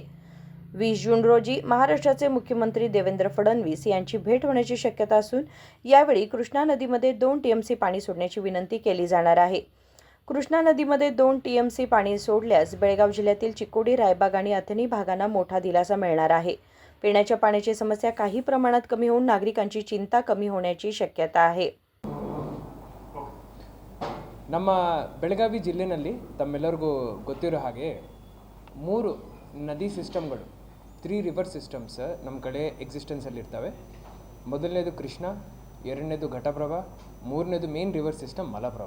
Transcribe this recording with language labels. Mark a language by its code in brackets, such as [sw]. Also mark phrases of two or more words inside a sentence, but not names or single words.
[mr] 20 जून रोजी महाराष्ट्राचे मुख्यमंत्री देवेंद्र फडणवीस यांची भेट होण्याची शक्यता असून यावेळी कृष्णा नदीमध्ये 2 टीएमसी पाणी सोडण्याची विनंती केली जाणार आहे. कृष्णा नदीमध्ये 2 टीएमसी पाणी सोडल्यास बेळगाव जिल्ह्यातील चिक्कोडी, रायबाग आणि अथणी भागांना मोठा दिलासा मिळणार आहे. पिण्याच्या पाण्याची समस्या काही प्रमाणात कमी होऊन नागरिकांची चिंता कमी होण्याची शक्यता आहे. [kn] ನಮ್ಮ ಬೆಳಗಾವಿ ಜಿಲ್ಲೆಯಲ್ಲಿ ತಮ್ಮೆಲ್ಲರಿಗೂ ಗೊತ್ತಿರೋ ಹಾಗೆ 3 ನದಿ ಸಿಸ್ಟಮ್ಗಳು 3 [en] river systems [kn] ನಮ್ಮ ಕಡೆ ಎಕ್ಸಿಸ್ಟೆನ್ಸಲ್ಲಿರ್ತವೆ. ಮೊದಲನೇದು ಕೃಷ್ಣ, ಎರಡನೇದು ಘಟಪ್ರಭಾ, ಮೂರನೇದು [en] main river system [kn] ಮಲಪ್ರಭಾ.